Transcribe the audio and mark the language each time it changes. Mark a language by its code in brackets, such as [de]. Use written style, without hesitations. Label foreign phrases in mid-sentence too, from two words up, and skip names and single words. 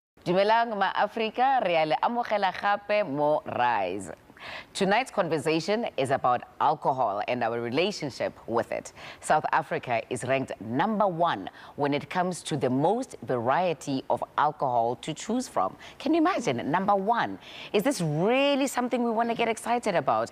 [tn] Dumelang ma-Africa, re a le amogela gape mo Rise. [en] Tonight's conversation is about alcohol and our relationship with it. South Africa is ranked #1 when it comes to the most variety of alcohol to choose from. Can you imagine? #1. Is this really something we want to get excited about?